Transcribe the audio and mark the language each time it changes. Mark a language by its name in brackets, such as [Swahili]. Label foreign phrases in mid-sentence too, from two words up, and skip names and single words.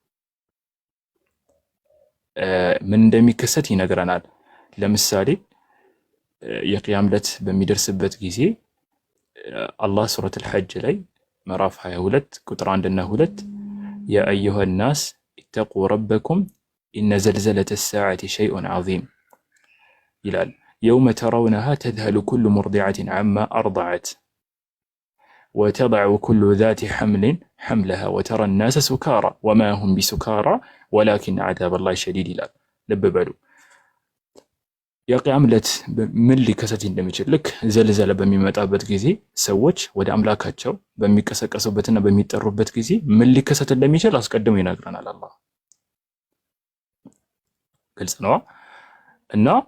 [Amharic] ለምሳሌ የቂያም ዕለት በሚደርስበት ጊዜ አላህ ሱረቱል ሐጅ ላይ ምዕራፍ 22 ቁጥር [Arabic] 1 እና 2 يا أيها الناس اتقوا ربكم إن زلزلة الساعة شيء عظيم ይላል። يوم ترونها تذهل كل مرضعة عما أرضعت وتضع كل ذات حمل حملها وترى الناس سكارى وما هم بسكارى ولكن عذاب الله شديد [Amharic] ይላል። ልብ በሉ። የቂያም ዕለት ምን ሊከሰት እንደሚችል ልክ ዘልዘለ በሚመጣበት ጊዜ ሰዎች ወደ አምላካቸው በሚቀሰቀሱበትና በሚጠሩበት ጊዜ ምን ሊከሰት እንደሚችል አስቀድሞ ይነግረናል አላህ። ግልጽ ነው እና